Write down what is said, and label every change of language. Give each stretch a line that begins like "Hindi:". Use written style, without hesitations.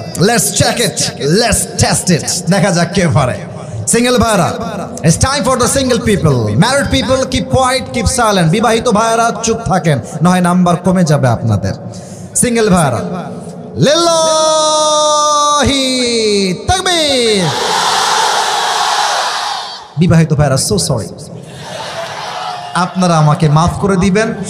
English: let's check it, let's test it,
Bangla: দেখা যাক কে পারে। সিঙ্গেল ভাইরা,
English: it's time for the single people. Married people keep quiet, keep silent.
Bangla: বিবাহিত ভাইরা চুপ থাকেন, নয় নাম্বার কমে যাবে আপনাদের। সিঙ্গেল ভাইরা, লিল্লাহি তাকবীর। বিবাহিত ভাইরা,
English: so sorry,
Bangla: আপনারা আমাকে মাফ করে দিবেন।